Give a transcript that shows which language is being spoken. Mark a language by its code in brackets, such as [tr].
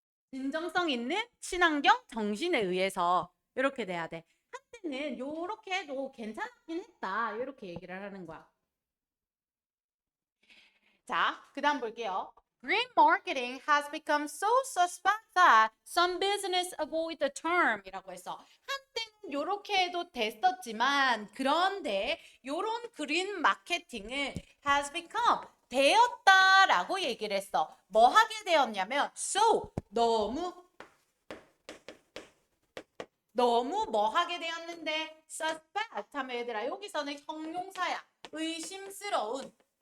[ko] 진정성 있는 친환경 정신에 의해서 이렇게 돼야 돼. 한때는 요렇게 해도 괜찮긴 했다. 이렇게 얘기를 하는 거야. 자, 그 다음 볼게요. [en] Green marketing has become so suspect that some business avoid the term [ko] 이라고 해서 한때는 요렇게 해도 됐었지만 그런데 요런 그린 마케팅은 [en] has become [ko] 되었다라고 얘기를 했어. 뭐 하게 되었냐면 so 너무 뭐 하게 되었는데 suspect 하면 얘들아 여기서는 형용사야. 의심스러운.